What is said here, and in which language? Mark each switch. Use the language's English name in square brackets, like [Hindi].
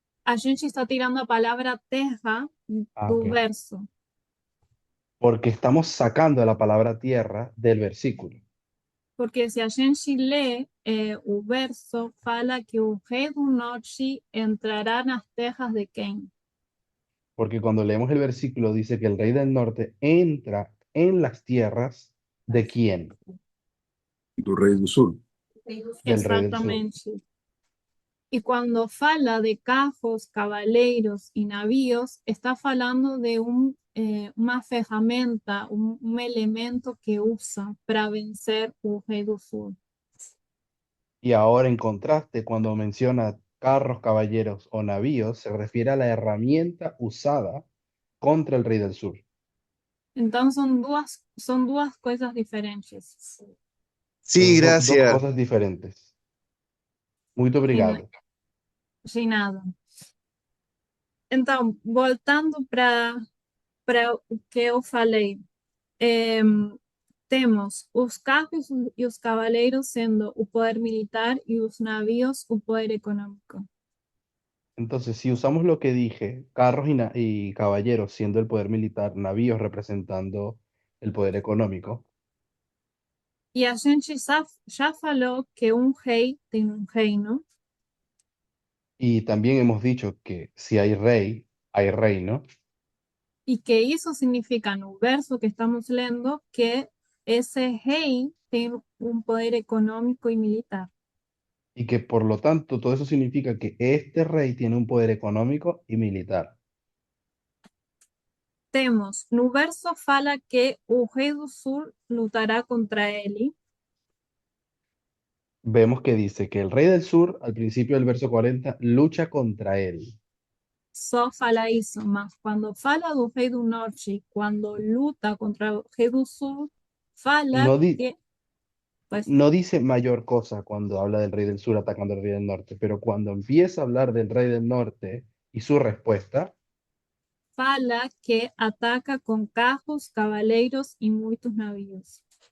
[Portuguese] A gente está tirando a palavra terra do ok. verso. [Spanish] Porque estamos sacando la palabra tierra del versículo. [Portuguese] Porque se a gente lê o verso, fala que o rei do norte entrará nas terras de quem? [Spanish] Porque cuando leemos el versículo dice que el rey del norte entra en las tierras de quién? [Portuguese] Do Rei do Sul. [Spanish] Del rey del sur. [Portuguese] Exatamente. [Spanish] Y cuando [Portuguese] fala de carros, cavaleiros [Spanish] y navíos, [Portuguese] está falando de [Spanish] una [Portuguese] ferramenta, [Spanish] un elemento [Portuguese] que usa para vencer o rei do sul. [Spanish] Y ahora, en contraste, cuando menciona carros, caballeros o navíos, se refiere a la herramienta usada contra el rey del sur. [Portuguese] Então são duas coisas diferentes. [Spanish] Sí, Son dos gracias. cosas diferentes. [Portuguese] Muito Sem, obrigado. sem nada. Então, voltando para o que eu falei, temos os carros e os cavaleiros sendo o poder militar e os navios o poder econômico. [Spanish] Entonces, si usamos lo que dije, carros y caballeros siendo el poder militar, navíos representando el poder económico, [Portuguese] E a gente já falou que um rei tem um reino [Spanish] y también hemos dicho que si hay rey, hay reino, [Portuguese] e que isso significa no verso que estamos lendo que esse rei tem um poder econômico e militar. [Spanish] y que por lo tanto todo eso significa que este rey tiene un poder económico y militar. [Portuguese] Temos, no verso fala que o rei do sul lutará contra ele, [Spanish] Vemos que dice que el rey del sur, al principio del verso 40, lucha contra él. [Portuguese] só fala isso, mas quando fala do rei do norte, quando luta contra o rei do sul, fala [Spanish] No, di- que, pues, no dice mayor cosa cuando habla del rey del sur atacando al rey del norte, pero cuando empieza a hablar del rey del norte y su respuesta, [Portuguese] fala que ataca com carros, cavaleiros e muitos navios.